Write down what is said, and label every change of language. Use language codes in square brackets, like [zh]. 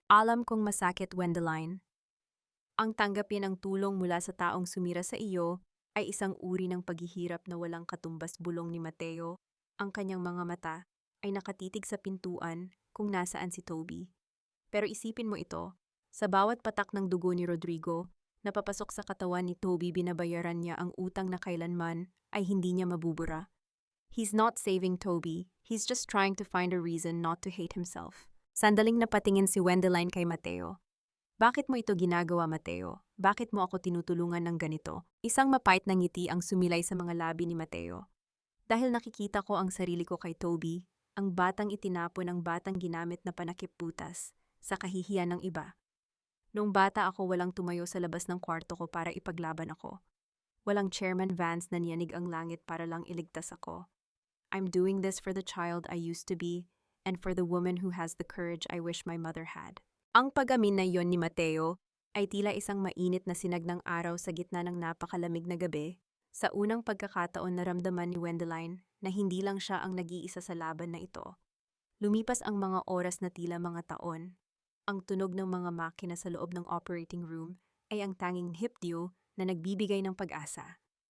[tl] Alam kong masakit, Wendeline. Ang tanggapin ang tulong mula sa taong sumira sa iyo ay isang uri ng paghihirap na walang katumbas, bulong ni Mateo. Ang kanyang mga mata ay nakatitig sa pintuan kung nasaan si Toby. Pero isipin mo ito, sa bawat patak ng dugo ni Rodrigo na papasok sa katawan ni Toby, binabayaran niya ang utang na kailanman ay hindi niya mabubura. [en] He's not saving Toby, he's just trying to find a reason not to hate himself. [tl] Sandaling napatingin si Wendeline kay Mateo. Bakit mo ito ginagawa, Mateo? Bakit mo ako tinutulungan ng ganito? Isang mapait na ngiti ang sumilay sa mga labi ni Mateo. Dahil nakikita ko ang sarili ko kay Toby, ang batang itinapon, ang batang ginamit na panakip-butas sa kahihiyan ng iba. Noong bata ako, walang tumayo sa labas ng kwarto ko para ipaglaban ako. Walang Chairman Vance na niyanig ang langit para lang iligtas ako. [en] I'm doing this for the child I used to be and for the woman who has the courage I wish my mother had. [tl] Ang pag-amin na iyon ni Mateo ay tila isang mainit na sinag ng araw sa gitna ng napakalamig na gabi. Sa unang pagkakataon, naramdaman ni Wendeline na hindi lang siya ang nag-iisa sa laban na ito. Lumipas ang mga oras na tila mga taon. Ang tunog ng mga makina sa loob ng operating room ay ang tanging hipdyo na nagbibigay ng pag-asa.